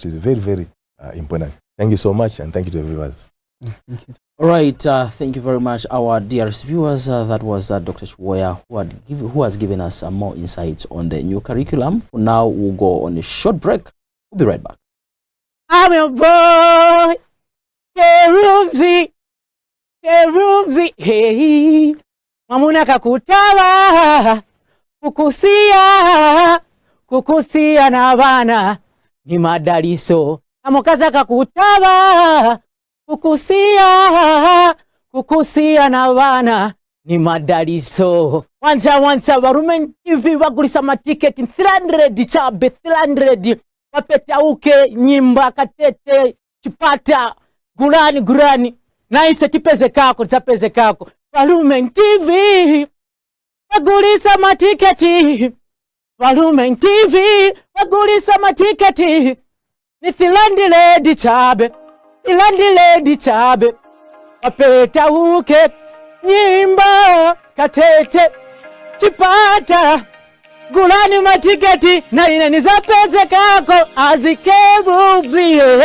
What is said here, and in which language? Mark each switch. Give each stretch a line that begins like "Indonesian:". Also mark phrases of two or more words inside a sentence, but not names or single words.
English: Is very, very important. Thank you so much, and thank you to the viewers. Thank you. All right, thank you very much, our dearest viewers. That was Dr. Shuwaya, who has given us more insights on the new curriculum. For now, we'll go on a short break. We'll be right back. I'm your boy, Kerumzi, hey.
Nyanja: Mwamuna kakutawa kukusia na bana ni madaliso. Amokaza kakutawa kukusia na bana ni madaliso. Wanza Lumen TV bagulisa matiketi 300 chabe 300 wapeta uke nyimba katete chipata gulani naise tipeze kako tapeze kako Lumen TV bagulisa matiketi Lumen TV bagulisa matiketi ni 300 chabe wapeta uke nyimba katete chipata gulani matiketi na ine nizapeze kako azikebuzie.